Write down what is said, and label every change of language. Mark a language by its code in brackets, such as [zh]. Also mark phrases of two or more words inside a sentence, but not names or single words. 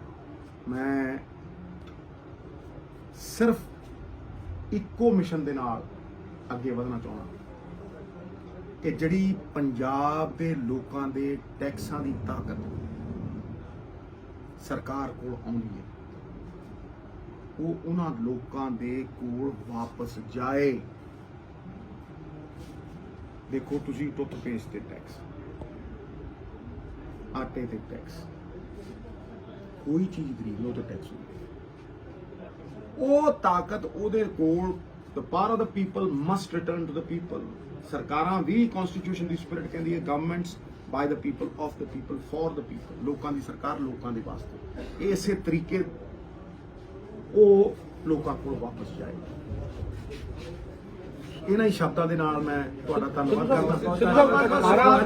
[pa] ਮੈਂ ਸਿਰਫ਼ ਇਕੋ ਮਿਸ਼ਨ ਦੇ ਨਾਲ ਅੱਗੇ ਵਧਣਾ ਚਾਹਣਾ ਕਿ ਜਿਹੜੀ ਪੰਜਾਬ ਦੇ ਲੋਕਾਂ ਦੇ ਟੈਕਸਾਂ ਦੀ ਤਾਕਤ ਸਰਕਾਰ ਕੋਲ ਆਉਂਦੀ ਹੈ, ਉਹ ਉਨ੍ਹਾਂ ਲੋਕਾਂ ਦੇ ਕੋਲ ਵਾਪਸ ਜਾਏ। ਦੇਖੋ ਤੁਸੀਂ ਟੂਥਪੇਸਟ ਤੇ ਟੈਕਸ, ਆਟੇ ਤੇ ਟੈਕਸ, ਕੋਈ ਚੀਜ਼ ਖਰੀਦ ਲਓ ਤਾਂ ਟੈਕਸ ਹੁੰਦਾ। ਉਹ ਤਾਕਤ ਓਦੇ ਕੋਲ, [en] The power of the people must return to the people. [pa] ਸਰਕਾਰਾਂ ਭੀ ਕਾਂਸਟੀਟਿਊਸ਼ਨ ਦੀ ਸਪਿਰਿਟ ਕਹਿੰਦੀ ਹੈ [en] Governments by the people, of the people, for the people. [pa] ਲੋਕਾਂ ਦੀ ਸਰਕਾਰ ਲੋਕਾਂ ਦੇ ਵਾਸਤੇ। ਇਸੇ ਤਰੀਕੇ ਉਹ ਲੋਕਾਂ ਕੋਲ ਵਾਪਸ ਜਾਏ। ਇਨ੍ਹਾਂ ਹੀ ਸ਼ਬਦਾਂ ਦੇ ਨਾਲ ਮੈਂ ਤੁਹਾਡਾ ਧੰਨਵਾਦ ਕਰਦਾ।